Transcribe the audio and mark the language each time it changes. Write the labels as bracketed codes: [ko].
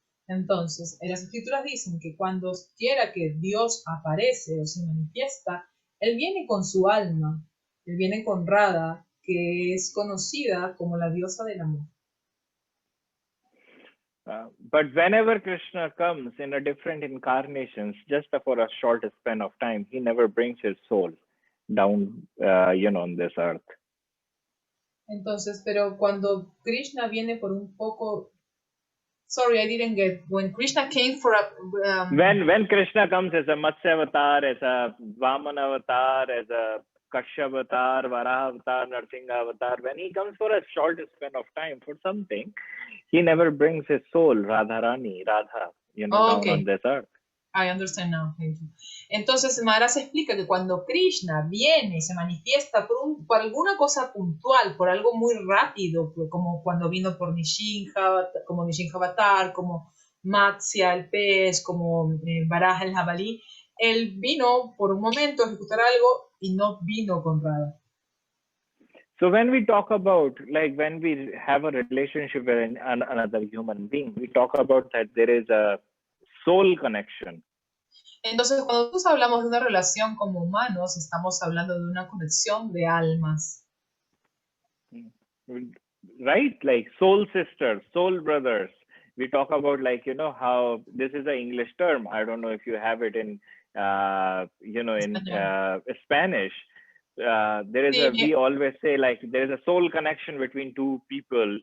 [es] Entonces, las escrituras dicen que cuando quiera que Dios aparece o se manifiesta, él viene con su alma, él viene con Radha, que es conocida como la diosa del amor. [en] But whenever Krishna comes in a different incarnations, just for a short span of time, he never brings his soul down, on this earth. [es] Entonces, pero cuando Krishna viene por un poco... [en] Sorry, I didn't get. When Krishna came for a... When Krishna comes as a Matsya avatar, as a Vaman avatar, as a Kashyap avatar, Varaha avatar, Narsingha avatar, when he comes for a short span of time for something, he never brings his soul, Radharani, Radha, down on this earth. I understand now, thank you. [es] Entonces, Maharaj explica que cuando Krishna viene y se manifiesta por alguna cosa puntual, por algo muy rápido, como cuando vino por Nishinja, como Nishinja Avatar, como Matsya, el pez, como Varaha, el jabalí, él vino por un momento a ejecutar algo y no vino con Radha. [en] So when we talk about, when we have a relationship with another human being, we talk about that there is a soul connection. [es] Entonces, cuando nosotros hablamos de una relación como humanos, estamos hablando de una conexión de almas. [en] Right? Like soul sisters, soul brothers. We talk about how this is an English term. I don't know if you have it in you know, in Spanish, there is a, we always say, like, there is a soul connection between two people.